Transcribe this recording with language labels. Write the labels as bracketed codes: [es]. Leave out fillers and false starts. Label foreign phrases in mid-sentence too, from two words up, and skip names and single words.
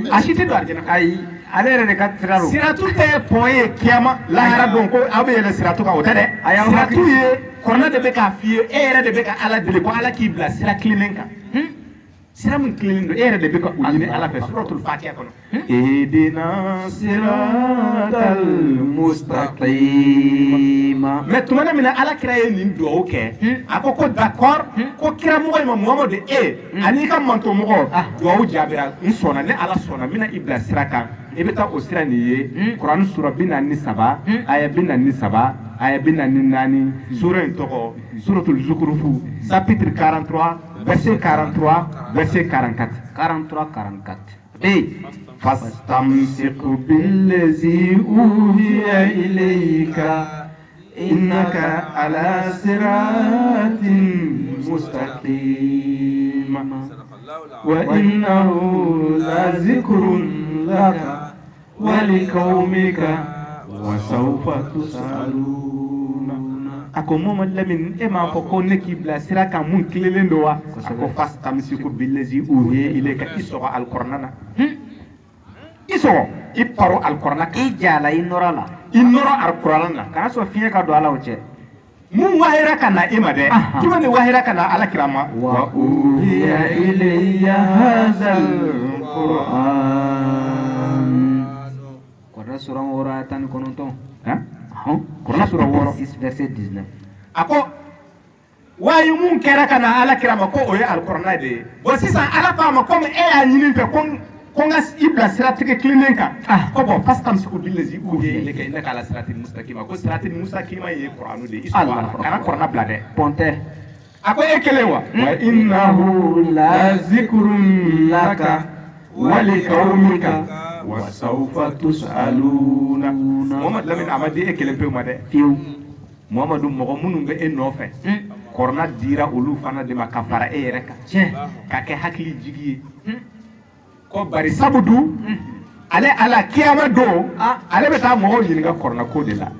[bm] a si tɛ don arijɛnɛ kɔnɔ ayi ale yɛrɛ de ka sira don siratu tɛ pɔn ye kiyama lahara don ko aw bɛ yɛlɛ siratu kan o tɛ dɛ siratu ye kɔrɔna de bɛ k'a f'i ye e yɛrɛ de bɛ ka ala deli ko ala k'i bila sira kilennen kan sira min kilennen don e yɛrɛ de bɛ ka o ɲini ala fɛ suratul fatiha kɔnɔ [ar] اهدنا الصراط [bm] mustaqima mais tuma min na ala kira ye nin duwawu kɛ a ko d'accord ko kira mɔgɔ ma muhamadu ani ka manto mɔgɔ duwawu jaabira n sɔnna ne ala sɔnna n bɛna i bila sira kan i bɛ taa o sira nin ye kuran sura 43 aya 43 aya 44 sura in tɔgɔ suratul zukurufu [fr] chapitre 43 verset 43 verset 44 [ar] فاستمسك بالذي أوحي إليك إنك على صراط مستقيم وإنه لذكر لك ولقومك وسوف تسألون [bm] ako Muhammad Lamin e ma fɔ ko ne k'i bila sira kan mun tilelen don wa a ko [ar] فاستمسك بالذي أوحي إليك [bm] i sɔgɔ alikuranɛ na i sɔgɔ i paro alikuranɛ kan i jala i nɔrɔ la i nɔrɔ alikuranɛ na kana sɔn fiɲɛ ka don ala o cɛ mun wahira ka na e ma dɛ jumɛn de wahira ka na alakira ma [ar] وأوحي إلي هذا القرآن [bm] kɔrɔ sura 19 Kurana sura 6 verset 19 a ko waaye mun kɛra ka na alakira ma ko o ye alikuranɛ de ye bon sisan ala k'a ma komi e y'a ɲini fɛ ko n ka i bila siratigɛ kilennen kan ko bon [ar] فاستمسك بالذي أوحي إليك إنك على صراط [bm] mustaqima ko [ar] صراط مستقيم [bm] ye kuranu de ye i sɔgɔ kana kuranɛ bila dɛ pɔntɛ a ko e kelen wa [ar] وإنه لذكر لك ولقومك وسوف تسألون [bm] Muhammad Lamin Amadi e kelen pe ma dɛ fiyewu Muhammadu mɔgɔ minnu bɛ e nɔfɛ kɔrɔna dira olu fana de ma ka fara e yɛrɛ kan ka kɛ hakili jigi ye ko bari sabu dun ale ala kiyama don ale bɛ taa mɔgɔw ɲininka kɔrɔna ko de la